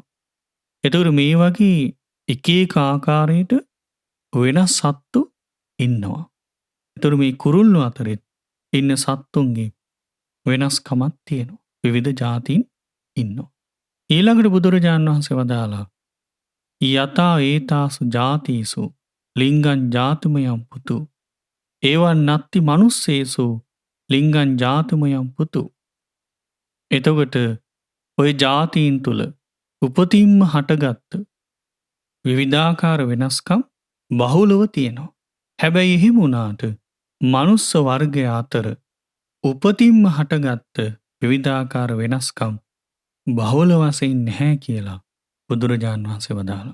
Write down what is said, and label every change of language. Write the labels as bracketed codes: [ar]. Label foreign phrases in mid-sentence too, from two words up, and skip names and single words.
[si] ඒතර මේ වගේ එක එක ආකාරයට වෙනස් සත්තු ඉන්නවා. ඒතර මේ කුරුල්ලෝ අතරේ ඉන්න සත්තුන්ගේ වෙනස්කමක් තියෙනවා. විවිධ ජාතීන් ඉන්නවා. ඊළඟට බුදුරජාණන් වහන්සේ වදාලා [pi] යතා ඒතාසු ජාතීසු ලිංගං ජාතුමයම් පුතු ඒවන් නත්ති මනුස්සේසු ලිංගං ජාතුමයම් පුතු. [si] එතකොට ඔය ජාතීන් තුල උපතින්ම හටගත්ත විවිධාකාර වෙනස්කම් බහුලව තියෙනවා. හැබැයි එහෙම වුණාට මනුස්ස වර්ගය අතර උපතින්ම හටගත්ත විවිධාකාර වෙනස්කම් බහුල වශයෙන් නැහැ කියලා බුදුරජාණන් වහන්සේ වදාළා.